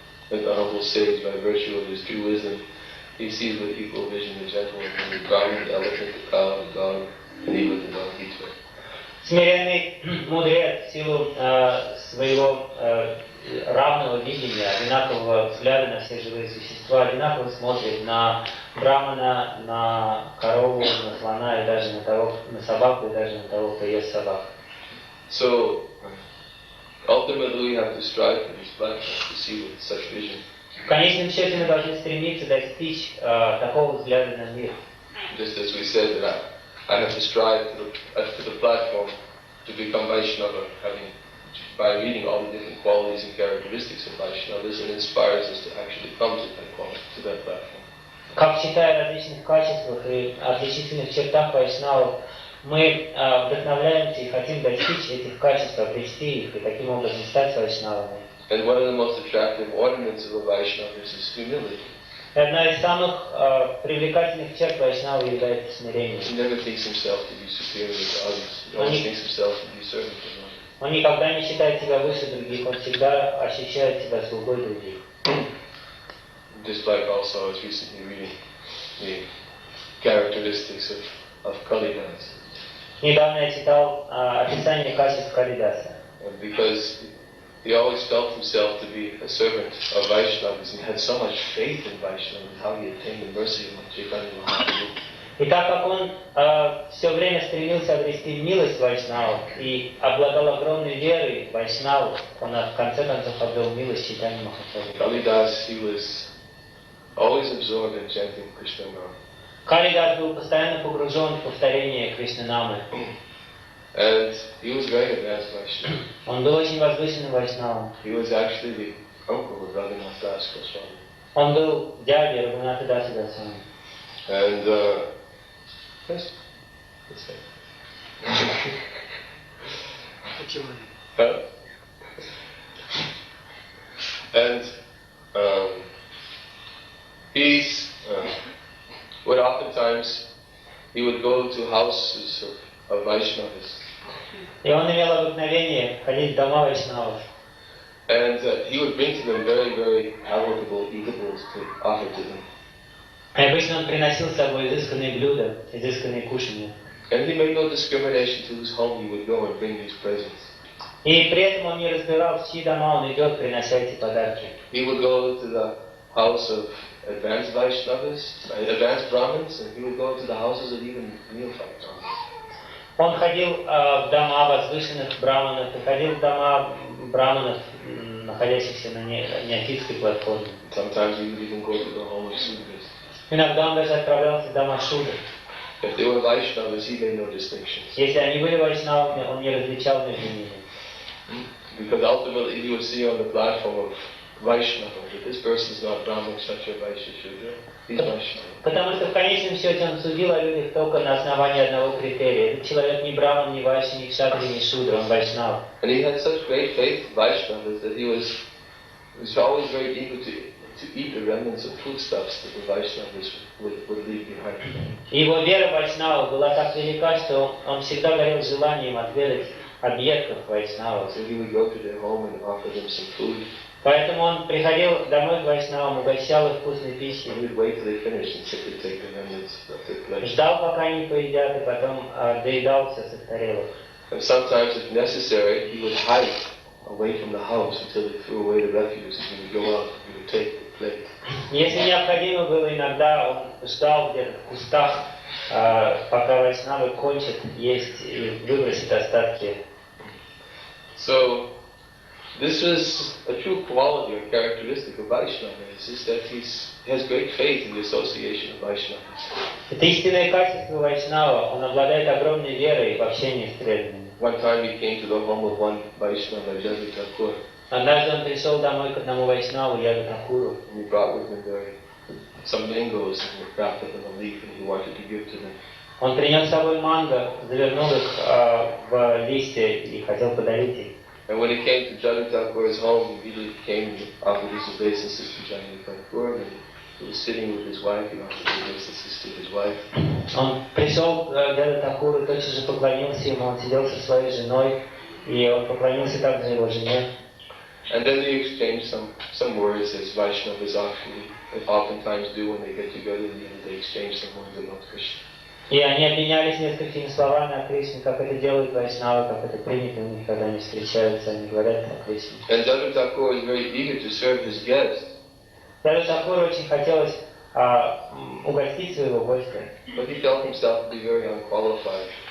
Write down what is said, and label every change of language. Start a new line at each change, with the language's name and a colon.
English: The honorable sage, by virtue of his true wisdom, he sees with equal vision the gentleman, the Brahman, the elephant, the cow, the dog, and even the Bhagavad-Gitу.
Russian: Смиренный мудрец в силу своего равного видения, одинакового взгляда на все живые существа, одинаково смотрит на брамана, на корову, на слона и даже на собаку и даже на того, кто ест собак.
English: So, ultimately we have to strive for this platform to see with such vision.
Russian: В конечном счете мы должны стремиться достичь такого взгляда на мир.
English: Just as we said that I have to strive to the platform to become Vaishnava, by reading all the different qualities and characteristics of Vaishnavas, it inspires us to actually come to that platform.
Russian: Как читая о различных качествах и отличительных чертах вайшнавов, мы вдохновляемся и хотим достичь этих качеств, обрести их и таким образом стать вайшнавами.
English: And one of the most attractive ornaments of a Vaishnava is humility.
Russian: Одна из самых привлекательных черт вайшнава является смирение.
English: He never thinks himself to be superior to others. He always thinks himself to be servant to others.
Russian: Он никогда не считает себя выше других, он всегда ощущает себя слугой других.
English: Just like also I was recently reading the characteristics of Kalidas.
Russian: Недавно я читал описание качеств Калидаса.
English: Because he always felt himself to be a servant of Vaishnavas, and he had so much faith in Vaishnavas, how he attained the mercy of Chaitanya Mahaprabhu.
Russian: И так как он все время стремился обрести милость Вайшнавов и обладал огромной верой в Вайшнаву, он в конце концов обрел милость Чайтаньи Махапрабху.
English: Kalidas, he was always absorbed in chanting Krishna Nama.
Russian: Калидас был постоянно погружен в повторение Кришнанамы.
English: And he was very advanced Vaishnava.
Russian: Он был очень возвышенным Вайшнавом.
English: He was actually the uncle of Raghunath Das Goswami.
Russian: Он был дядей Рагунатха Даса Госвами.
English: And yes, that's it. And he's would oftentimes he would go to houses of Vaishnavas.
Russian: И он имел обыкновение ходить в дома Вайшнавов.
English: And he would bring to them very, very palatable eatables to offer to them.
Russian: И обычно он приносил с собой изысканные блюда, изысканные кушанья.
English: And he made no discrimination to whose home he would go and bring these presents.
Russian: И при этом он не разбирал, в чьи дома он идет, принося эти подарки.
English: He would go to the house of advanced Vaishnavas, advanced Brahmins, and he would go to the houses of even neophyte Brahmins.
Russian: Он ходил в дома возвышенных браманов, и ходил в дома браманов, находящихся на неофитской платформе.
English: Sometimes he would even go to the home of Sudras.
Russian: Иногда он даже отправлялся в дома Шудр.
English: If they were Vaishnavas, he made no distinctions.
Russian: Если они были вайшнавами, он не различал между ними.
English: Because ultimately he would see on the platform of Vaishnava that this person is not Brahman, Kshatriya, Vaishya, Shudra. He's Vaishnava.
Russian: Потому что в конечном счете он судил о людях только на основании одного критерия. Этот человек не браман, не вайшя, не кшатри, не шудра, он вайшнав.
English: And he had such great faith in Vaishnavas that he was always very eager to eat the remnants of foodstuffs that the Vaishnavas would leave behind.
Russian: И его вера в вайшнавов была так велика, что он всегда горел желанием отведать объедков вайшнавов.
English: So he would go to their home and offer them some food.
Russian: Поэтому он приходил домой к вайшнавам, угощал их вкусной пищей.
English: He would wait till they finished and simply take the remnants of their plate.
Russian: Ждал, пока они поедят, и потом доедался с их тарелок.
English: And sometimes, if necessary, he would hide away from the house until they threw away the refuse, and he would go out and he would take the plate.
Russian: Если необходимо было, иногда он ждал где-то в кустах, пока вайшнавы кончат есть и выбросят остатки.
English: So, this was a true quality or characteristic of Vaishnava, is that he has great faith in the association of Vaishnavas.
Russian: Это истинное качество вайшнава, он обладает огромной верой в общении с преданными.
English: One time he came to the home of one Vaishnava, Jagat Thakur.
Russian: Однажды он пришел домой к одному вайшнаву, Яду Такуру.
English: And he brought with him some mangoes that were wrapped up in a leaf, and he wanted to give to them.
Russian: Он принес с собой манго, завернул их в листья и хотел подарить их.
English: And when he came to Jagat Thakur's home, he immediately came and offered his obeisances to Jagat Thakur, and he was sitting with his wife, he offered his obeisances to his wife.
Russian: Он пришел к Яду Такуру, тотчас же поклонился ему, он сидел со своей женой, и он поклонился также его жене.
English: And then they exchanged some words, as Vaishnavas oftentimes do when they get together, and they exchange some words about Krishna.
Russian: И они обменялись несколькими словами о Кришне, как это делают вайшнавы, как это принято у них, когда они встречаются, они говорят о Кришне.
English: And Jagat Thakur was very eager to serve his guest.
Russian: Яду Такуру очень хотелось угостить своего гостя,
English: But he felt himself to be very unqualified.